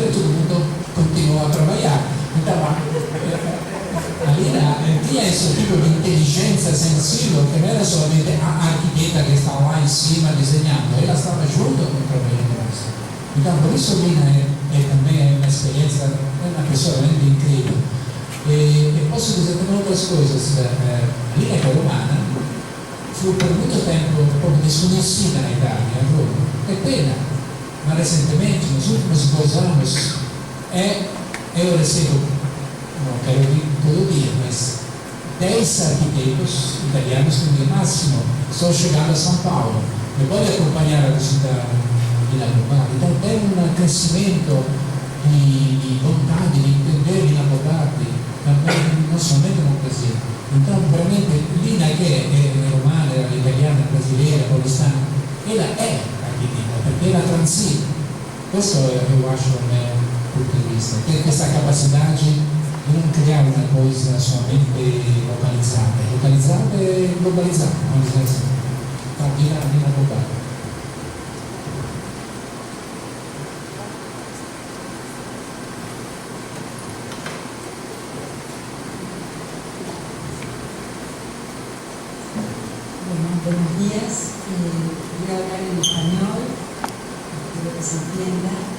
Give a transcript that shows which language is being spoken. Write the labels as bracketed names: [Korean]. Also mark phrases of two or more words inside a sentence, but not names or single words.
[Portuguese] E todo mundo continuou a trabalhar. Então a Lina tinha esse tipo de inteligência sensível, que não era solamente a arquiteta que estava lá em cima desenhando, ela estava junto com o trabalhadores. Então, por isso Lina também uma experiência, é uma pessoa realmente incrível. E posso dizer também outras coisas. A Lina, que é romana, [Italian] fu per molto tempo proprio [Portuguese] desconhecida na Itália, a Roma. É pena, mas recentemente, nos últimos 2 anos, eu recebo, não quero dir todo dia, mas 10 arquitetos italianos no máximo estão chegando a São Paulo. E pode acompanhar a visita di Roma. Então tem um crescimento de vontade de entender, de avvocati, também não somente no Brasil. Então, [Italian] veramente, Lina, che è romana, era italiana, [Portuguese] brasileira, paulistana, ela [Italian] è architetta, perché [Portuguese] ela transita. [Italian] Questo [Portuguese] eu acho o meu ponto [Italian] di vista, ter questa capacità di non creare una cosa solamente localizzata e globalizzata, [Portuguese] vamos dizer assim. Então, Lina global. [Spanish] Buenos días, voy a hablar en español, espero que se entienda.